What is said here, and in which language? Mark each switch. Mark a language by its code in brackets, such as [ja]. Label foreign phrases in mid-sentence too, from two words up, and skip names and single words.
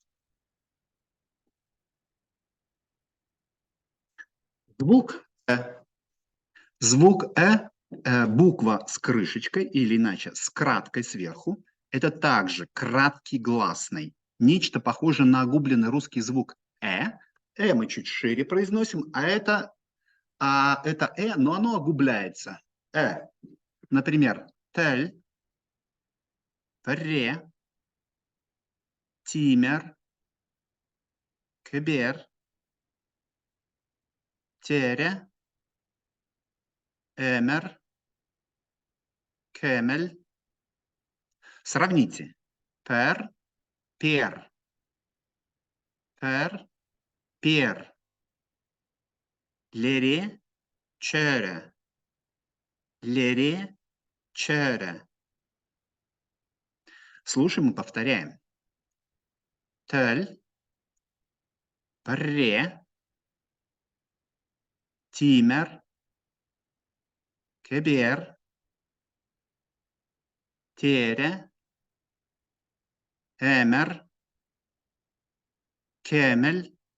[ru] Звук Звук буква с крышечкой или иначе с краткой сверху, это также краткий гласный. Нечто похожее на огубленный русский звук «э». «Э» мы чуть шире произносим, это «э», но оно огубляется. «Э». Например, «тель», [cv] «ре», «тимер», «кебер», «тере», «эмер», «кемель». Сравните. «Пер», «пер», «пер», «пер», «лере», «чере», «лере», «чере». [ru] Слушаем и повторяем. Тель, [cv] пре, тимер, кебер, тере, эмер, кемель,